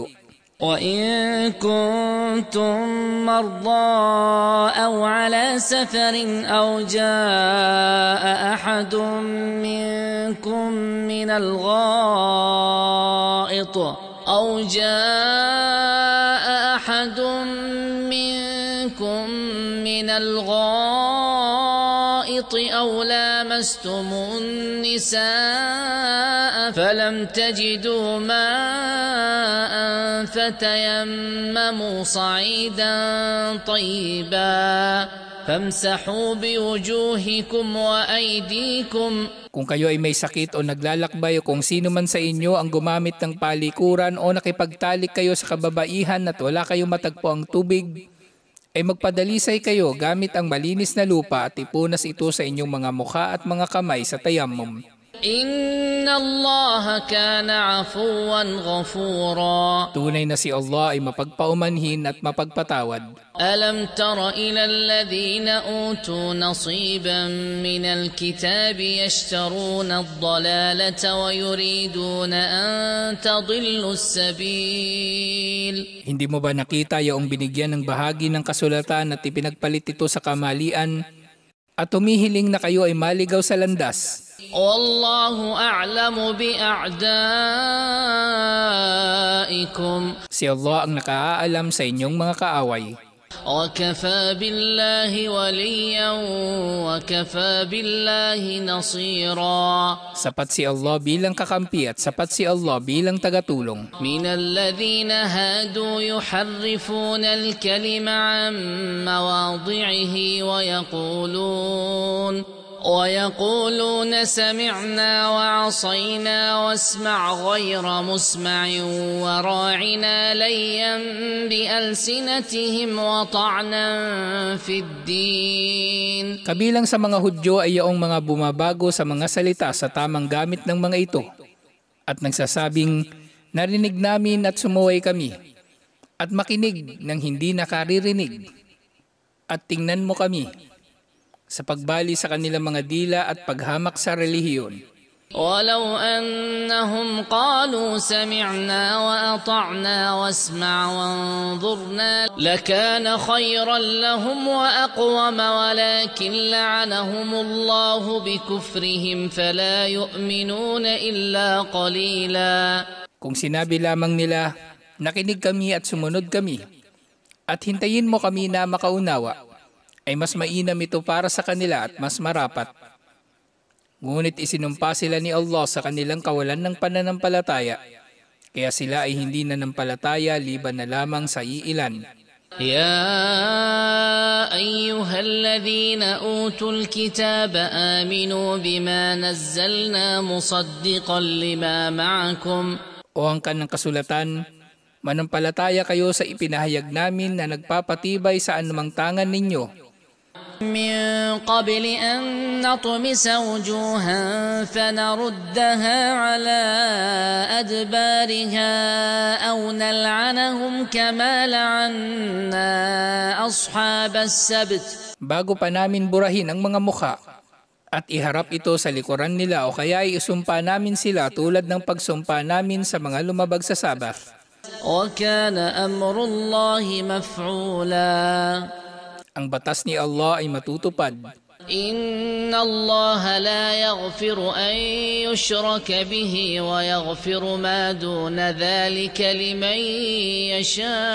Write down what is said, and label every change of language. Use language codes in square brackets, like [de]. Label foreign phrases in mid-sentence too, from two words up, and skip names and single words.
[ar] وَإِن كُنتُم مَّرْضَىٰ أَوْ عَلَىٰ سَفَرٍ أَوْ جَاءَ أَحَدٌ مِّنكُم من الغائط أو لامستم النساء فلم تجدوا ماء فتيمموا صعيدا طيبا فامسحوا بوجوهكم وأيديكم. [tl] Kung kayo ay may sakit o naglalakbay o kung sino man sa inyo ang gumamit ng palikuran o nakipagtalik kayo sa kababaihan at wala kayong matagpo ang tubig, ay magpadalisay kayo gamit ang malinis na lupa at ipunas ito sa inyong mga mukha at mga kamay sa tayammum. [ar] إن الله كان عفوا غفورا. [tl] Tunay na si Allah ay mapagpaumanhin at mapagpatawad. [ar] ألم تر إلى الذين أوتوا نصيبا من الكتاب يشترون الضلالة ويريدون أن تضلوا السبيل. [tl] Hindi mo ba nakita yung binigyan ng bahagi ng kasulatan at ipinagpalit ito sa kamalian at humihiling na kayo ay maligaw sa landas? [ar] والله أعلم بأعدائكم. [tl] Si Allah ang nakaalam sa inyong mga kaaway. [ar] وَكَفَى بِاللَّهِ وَلِيًّا وَكَفَى بِاللَّهِ نَصِيرًا. [tl] Sapat si Allah bilang kakampi at sapat si Allah bilang tagatulong. [ar] مِنَ الَّذِينَ هَادُوا يُحَرِّفُونَ الْكَلِمَ عَن مَّوَاضِعِهِ ويقولون سمعنا وعصينا واسمع غير مسمع وراعنا ليا بألسنتهم وطعنا في الدين. [tl] Kabilang sa mga Hudyo ay iyong mga bumabago sa mga salita sa tamang gamit ng mga ito at nagsasabing, narinig namin at sumuway kami at makinig ng hindi nakaririnig at tingnan mo kami sa pagbali sa kanilang mga dila at paghamak sa relihiyon. [ar] ولو أنهم قالوا سمعنا وأطعنا واسمع وانظرنا لكان خيرا لهم وأقوم ولكن لعنهم الله بكفرهم فلا يؤمنون إلا قليلا. [tl] Kung sinabi lamang nila, nakinig kami at sumunod kami, at hintayin mo kami na makaunawa, ay mas mainam ito para sa kanila at mas marapat. Ngunit isinumpa sila ni Allah sa kanilang kawalan ng pananampalataya, kaya sila ay hindi nanampalataya liban na lamang sa iilan. [ar] يا أيها الذين أوتوا الكتاب آمنوا بما نزلنا مصدقا لما معكم. [tl] O angkan ng kasulatan, manampalataya kayo sa ipinahayag namin na nagpapatibay sa anumang tangan ninyo. [ar] من قبل أن نطمس وجوها فنردها على أدبارها أو نلعنهم كما لعنا أصحاب السبت. [tl] Bago pa namin burahin ang mga mukha at iharap ito sa likuran nila o kaya isumpa namin sila tulad ng pagsumpa namin sa mga lumabag sa Sabath. [ar] وكان أمر الله مفعولا. [tl] Ang batas ni Allah ay matutupad. [ar] إن الله لا يغفر أن يشرك به ويغفر ما دون ذلك لمن يشاء.